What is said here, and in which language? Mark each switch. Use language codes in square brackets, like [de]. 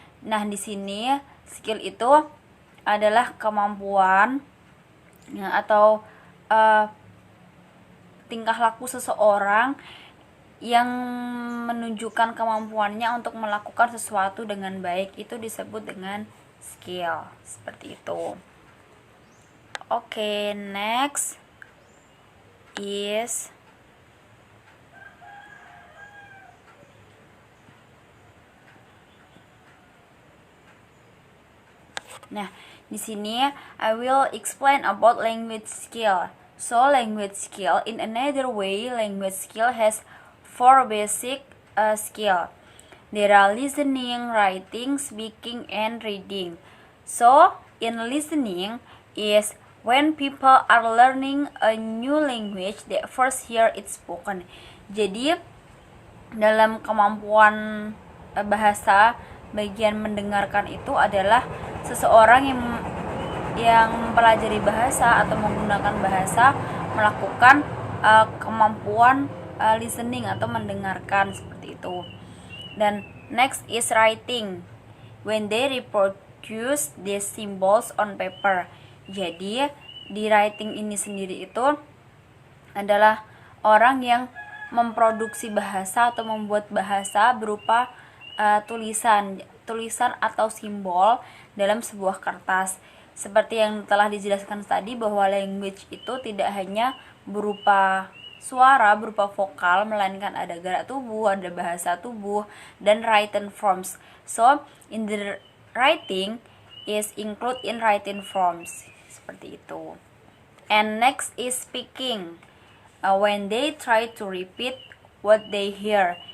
[id] Nah, di sini skill itu adalah kemampuan ya, atau tingkah laku seseorang yang menunjukkan kemampuannya untuk melakukan sesuatu dengan baik, itu disebut dengan skill, seperti itu. [en] Oke, next is Nah, [id] di sini [en] I will explain about language skill. So, language skill, in another way, language skill has 4 basic skill. There are listening, writing, speaking, and reading. So, in listening is when people are learning a new language, they first hear it spoken. [id] Jadi, dalam kemampuan bahasa, bagian mendengarkan itu adalah seseorang yang mempelajari bahasa atau menggunakan bahasa melakukan kemampuan listening atau mendengarkan, seperti itu. Dan [en] next is writing, when they reproduce these symbols on paper. [id] Jadi di writing ini sendiri itu adalah orang yang memproduksi bahasa atau membuat bahasa berupa tulisan atau simbol dalam sebuah kertas. Seperti yang telah dijelaskan tadi, bahwa language itu tidak hanya berupa suara, berupa vokal, melainkan ada gerak tubuh, ada bahasa tubuh, dan written forms. [en] So, in the writing is include in written forms, [id] seperti itu. [en] And next is speaking, when they try to repeat what they hear.